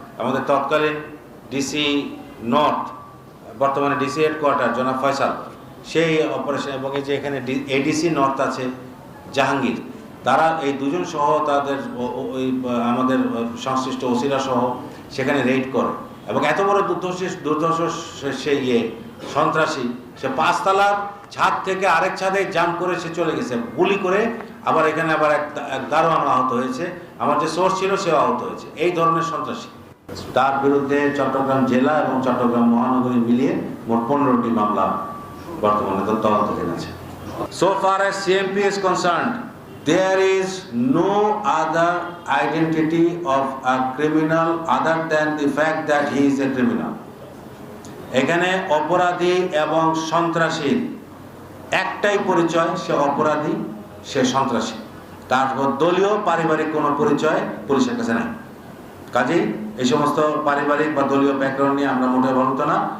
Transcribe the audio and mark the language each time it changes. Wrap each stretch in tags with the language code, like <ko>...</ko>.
<bn>আমাদের তৎকালীন DC north, বর্তমানে ডিসি হেডকোয়ার্টার জনাব ফয়সাল, সেই অপারেশন এবং এই যে এখানে এডিসি নর্থ আছে জাহাঙ্গীর, তারা এই দুজন সহ তাদের আমাদের সংশ্লিষ্ট ওসিরা সহ সেখানে রেড করে এবং এত বড় দুর্ধর্ষ সে সন্ত্রাসী, সে 5 তলার ছাদ থেকে আরেক ছাদে জাম্প করে সে চলে গেছে গুলি করে। আবার এখানে আবার এক দারোয়ান আহত হয়েছে, আমার যে সোর্স ছিল সেও আহত হয়েছে। এই ধরনের সন্ত্রাসী, তার বিরুদ্ধে চট্টগ্রাম জেলা এবং চট্টগ্রাম মহানগরী মিলিয়ে মোট 15টি মামলা বর্তমানে তদন্তাধীন আছে।</bn> <en>So far as CMP is concerned, there is no other identity of a criminal other than the fact that he is a criminal.</en> <bn>এখানে অপরাধী এবং সন্ত্রাসীর একটাই পরিচয়, সে অপরাধী, সে সন্ত্রাসী। তার দলীয় পারিবারিক কোনো পরিচয় পুলিশের কাছে নাই। কাজেই এই সমস্ত পারিবারিক বা দলীয় ব্যাকগ্রাউন্ড নিয়ে আমরা মোটেও ভাবতো না।</bn>